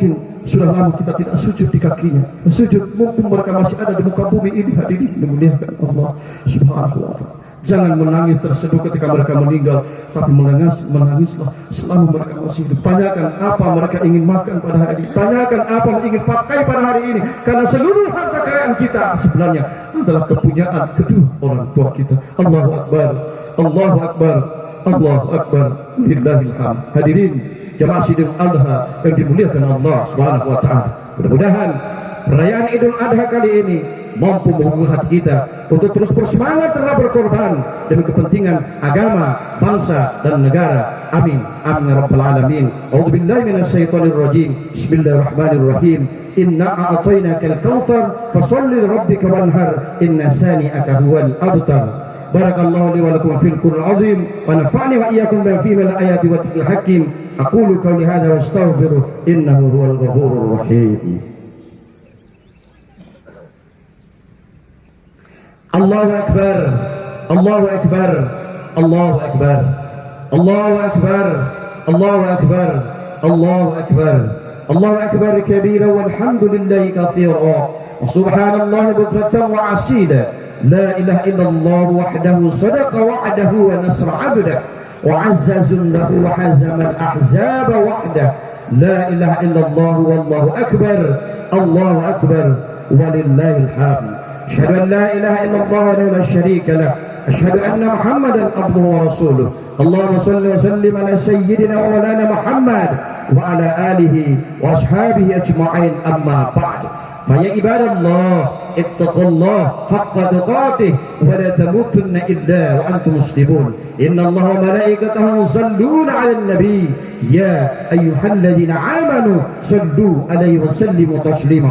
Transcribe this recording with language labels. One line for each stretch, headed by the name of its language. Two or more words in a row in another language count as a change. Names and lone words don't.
Indonesian: Mungkin sudah lama kita tidak sujud di kakinya. Sujud, mumpung mereka masih ada di muka bumi ini, hadirin dimuliakan Allah
Arabic: سبحانه وتعالى.
Indonesian: Jangan menangis terseduh ketika mereka meninggal, tapi menangislah selama mereka masih hidup. Tanyakan apa mereka ingin makan pada hari ini, tanyakan apa yang ingin pakai pada hari ini, karena seluruh harta kekayaan kita sebenarnya adalah kepunyaan kedua orang tua kita.
Arabic: الله أكبر الله أكبر الله أكبر لله الحمد.
Indonesian: Hadirin jamaah Idul Adha yang dimuliakan Allah
Arabic: سبحانه وتعالى,
Indonesian: mudah-mudahan perayaan Idul Adha kali ini mampu membuka hati kita untuk terus bersemangat dalam berkorban demi kepentingan agama, bangsa dan negara.
Arabic: آمين آمين يا رب العالمين. أعوذ بالله من الشيطان الرجيم بسم الله الرحمن الرحيم. إنا أعطيناك الكوثر فصل لربك وانحر إن شانئك هو الأبتر. بارك الله لي ولكم في القرآن العظيم ونفعني وإياكم بما فيه من الآيات والذكر الحكيم. أقول قولي هذا وأستغفره إنه هو الغفور الرحيم. الله أكبر الله أكبر الله أكبر الله أكبر الله أكبر الله أكبر الله أكبر كبيرا والحمد لله كثيرا وسبحان الله بكرة وأصيلا. لا إله إلا الله وحده صدق وعده ونصر عبده وأعز جنده وهزم الأحزاب وحده. لا إله إلا الله والله أكبر الله أكبر ولله الحمد. أشهد أن لا إله إلا الله وحده لا شريك له أشهد أن محمدا عبده ورسوله اللهم صل وسلم على سيدنا ومولانا محمد وعلى آله وأصحابه أجمعين أما بعد فيا عباد الله اتقوا الله حق تقاته ولا تموتن إلا وأنتم مسلمون إن الله وملائكته يصلون على النبي يا أيها الذين آمنوا صلوا عليه وسلموا تسليما.